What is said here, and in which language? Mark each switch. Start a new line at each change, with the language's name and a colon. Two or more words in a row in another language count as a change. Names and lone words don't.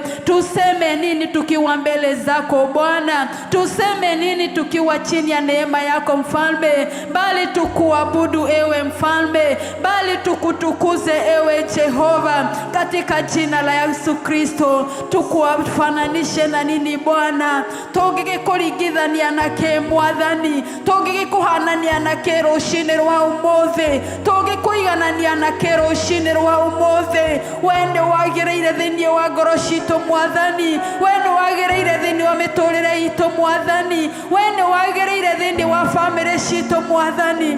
Swahili: Tuseme nini tukiwa mbele zako Bwana? Tuseme nini tukiwa chini ya neema yako mfalme? Bali tukuabudu ewe mfalme, bali tukutukuze ewe Jehova, katika jina la Yesu Kristo. Tukuwafananishe na nini Bwana?
Kikuyu: Tũngĩgĩkũringithania na kĩ Mwathani? Tũngĩgĩkũhanania na kĩ rũcinĩ rwa ũmũthĩ? Tũngĩkũiganania na kĩ rũcinĩ rwa ũmũthĩ? Wee nĩ wagĩrĩire thĩinĩ wa ngoro citũ Mwathani, wee nĩ wagĩrĩire thĩinĩ wa mĩtũrĩre itũ Mwathani, wee nĩ wagĩrĩire thĩinĩ wa bamĩrĩ citũ Mwathani.